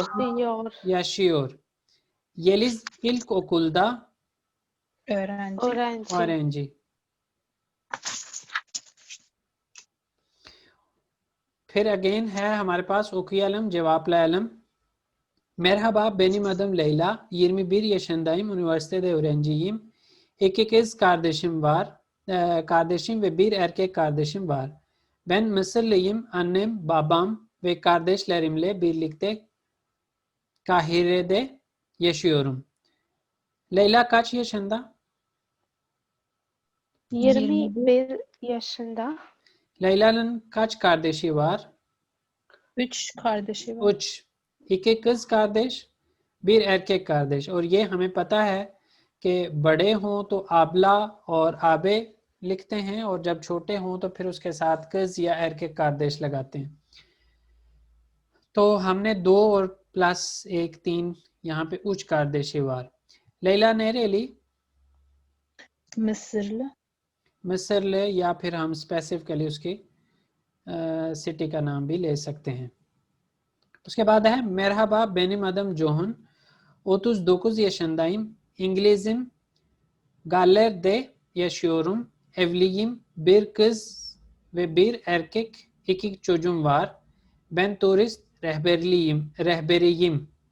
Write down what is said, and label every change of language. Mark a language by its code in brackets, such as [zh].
[tr] Yaşıyor. yaşıyor. Yeliz ilkokulda öğrenci, Öğrenci. öğrenci. [hi] फिर again है हमारे पास [tr] okuyalım, cevaplayalım. Merhaba, benim adım Leyla. 21 yaşındayım. Üniversitede öğrenciyim. İki kız kardeşim var. Kardeşim ve bir erkek kardeşim var. Ben Mısırlıyım. Annem, babam ve kardeşlerimle birlikte Kahire'de yaşıyorum. Leyla kaç yaşında? 21 yaşında. Leyla'nın kaç kardeşi var? 3 kardeşi var. 3. iki kız kardeş, bir erkek kardeश। [hi] और ये हमें पता है कि बड़े हों तो आबला और आबे लिखते हैं, और जब छोटे हों तो फिर उसके साथ कज या [tr] erkek kardeş [hi] लगाते हैं। तो हमने 2 और प्लस 1 3 यहाँ पे [tr] उच kardeşi var। लैला नेरेली Mısırlı, [hi] मिस्र, या फिर हम स्पेसिफिकली उसकी सिटी का नाम भी ले सकते हैं। उसके बाद है [tr] merhaba benim adım John, 39 yaşındayım, İngilizim, Galler'de yaşıyorum, evliyim, bir kız ve bir erkek, 2 çocuğum var, ben turist rehberiyim.